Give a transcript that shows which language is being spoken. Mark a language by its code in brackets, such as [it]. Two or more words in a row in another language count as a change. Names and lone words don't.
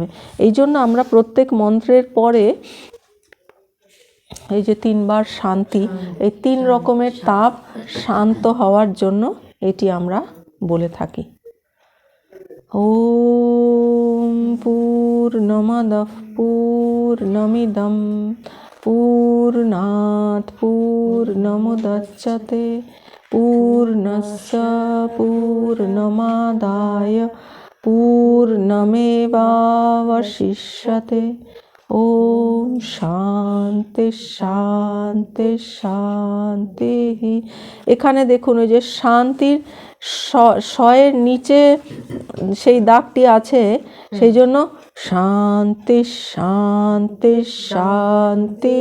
[bn] এই জন্য আমরা প্রত্যেক মন্ত্রের পরে এই যে 3 বার শান্তি, এই 3 রকমের তাপ শান্ত হওয়ার জন্য এটি আমরা বলে থাকি। [sa] ওম পূর্ণমদঃ পূর্ণমিদং পূর্ণাৎ পূর্ণমুদচ্যতে পূর্ণস্য পূর্ণমাদায় পূর্ণমেবাবশিষ্যতে। ওম শান্তি শান্তি শান্তি। [bn] এখানে দেখুন ওই যে শান্তির শয়ের নিচে সেই দাগটি আছে, সেই জন্য শান্তি শান্তি শান্তি।